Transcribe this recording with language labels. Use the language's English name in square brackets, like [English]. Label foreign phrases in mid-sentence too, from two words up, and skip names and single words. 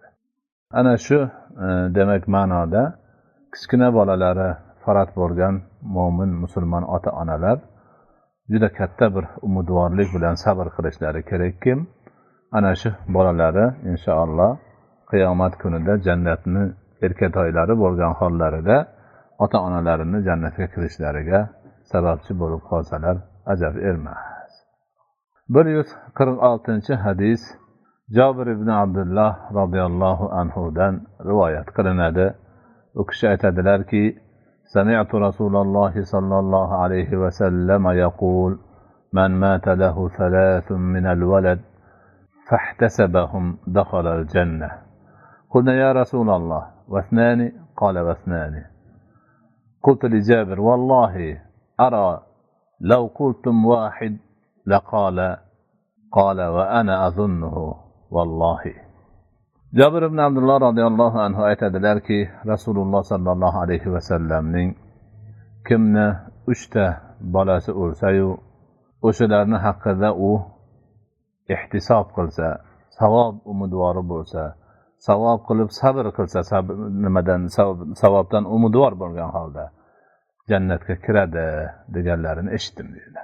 [Uzbek] Ana shu demak ma'noda kichkina bolalari farat bo'lgan mo'min musulmon ota-onalar juda katta bir umidvorlik bilan sabr qilishlari kerakki, ana shu bolalari inshaalloh qiyomat kunida jannatni erkatoylari bo'lgan hollarida ota-onalarini jannatga kirishlariga sababchi bo'lib qolsalar ajab emas. 146-hadis Jabir ibn Abdullah radhiyallohu anhudan rivoyat qilinadi. U kishi aytadilarki: [Arabic] "سمعت رسول الله صلى الله عليه وسلم يقول من مات له ثلاث من الولد فاحتسبهم دخل الجنة." قلنا يا رسول الله واثنان? قال واثنان. قلت لجابر: والله أرى لو قلتم واحد لقال قال وأنا أظنه والله. [Uzbek] Jabir ibn Abdullah [Arabic] رضي الله عنه [Uzbek] aytadilarki, Rasululloh [Arabic] صلى الله عليه وسلم [Uzbek] kimni 3 ta bolasi o'lsa-yu, o'shalarning haqida u ihtisob qilsa, savob umidvori bo'lsa, savob qilib sabr qilsa, savobdan umidvor bo'lgan holda jannatga kiradi deganlarini eshitdim dedilar.